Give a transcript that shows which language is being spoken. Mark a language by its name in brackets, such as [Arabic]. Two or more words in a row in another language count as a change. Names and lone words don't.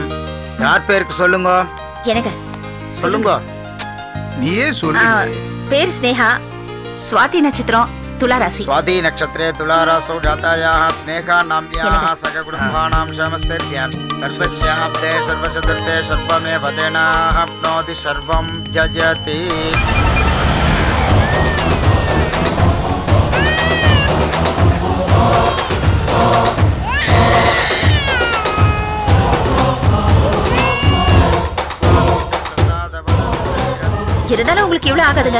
[Tamil] யார் பேருக்கு சொல்லுங்க? எனக்கு சொல்லுங்க. நீயே சொல்லு. பேர் ஸ்னேகா. சுவாதி நட்சத்திரம், तुलाराशि. [Sanskrit] स्वाति नक्षत्रे तुलारासौ जातायाः स्नेहा नाम्याः सककुटुम्बानां क्षमस्तेर्यं सर्वस्याब्दे सर्वचतुर्थे सर्वमेव तेनाप्नोति सर्वं जयति. [Tamil] இருந்தாலும் உங்களுக்கு இவ்வளவு ஆகாதுங்க.